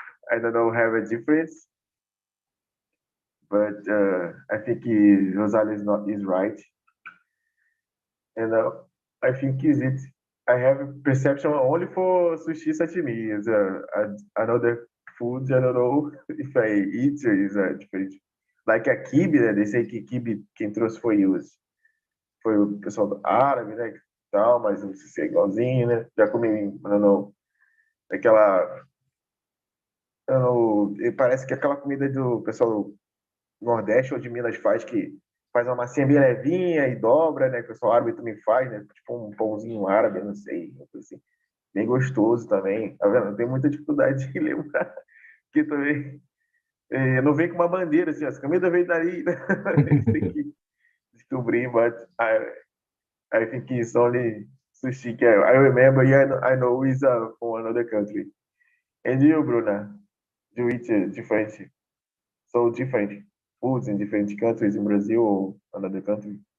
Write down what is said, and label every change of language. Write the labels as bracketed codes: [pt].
[en] I don't know have a difference. But I think Rosalia is right, and I think is it. I have a perception only for sushi sashimi. Is another food. I don't know if I eat is different. Like a quibe, [pt] né? [en] They say [pt] que quibe quem trouxe foi o pessoal do árabe, né? Tal, mas não sei se é igualzinho, né? Já comi, [en] I don't know, [pt] aquela, I don't know, parece que aquela comida do pessoal do Nordeste ou de Minas faz que faz uma massinha bem levinha e dobra, né? Que o pessoal árabe também faz, né? Tipo um pãozinho árabe, não sei, uma coisa assim. Bem gostoso também. Tá vendo? Eu tenho muita dificuldade de lembrar que também não vem com uma bandeira assim, essa comida vem daí, né? Tem que descobrir, [en] but I think it's only sushi. I remember, yeah, I know it's from another country. And you, Bruna, you eat different foods in different countries in Brazil or another country?